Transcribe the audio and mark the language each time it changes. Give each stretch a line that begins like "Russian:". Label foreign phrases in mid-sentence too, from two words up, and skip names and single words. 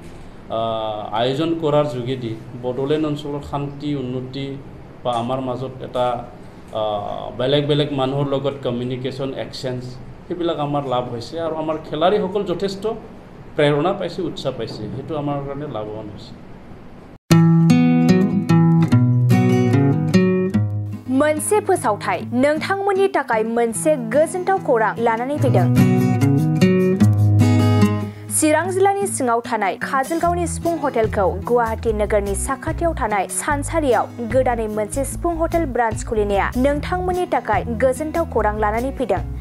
Assamese: আয়োজন কৰাৰ যোগেদি বডোলেণ্ড অঞ্চলৰ শান্তি উন্নতি বা আমাৰ মাজত এটা বেলেগ মানুহৰ লগত
English: communication exchange
Assamese: সেইবিলাক আমাৰ লাভ হৈছে আৰু আমাৰ খেলাৰীসকল যথেষ্ট প্ৰেৰণা পাইছে উৎসাহ পাইছে সেইটো আমাৰ কাৰণে লাভৱান হৈছে
Bodo: मोनसे फोसावथाय नोंथांमोननि थाखाय मोनसे गोजोनथाव खौरां लानानै फैदों चिरां जिल्लानि सिङाव थानाय काजलगावनि सिफुं हटेलखौ गुवाहाटी नोगोरनि साखाथियाव थानाय सानसारियाव गोदानै मोनसे सिफुं हटेल ब्रान्च खुलिनाया नोंथांमोननि थाखाय गोजोनथाव खौरां लानानै फैदों।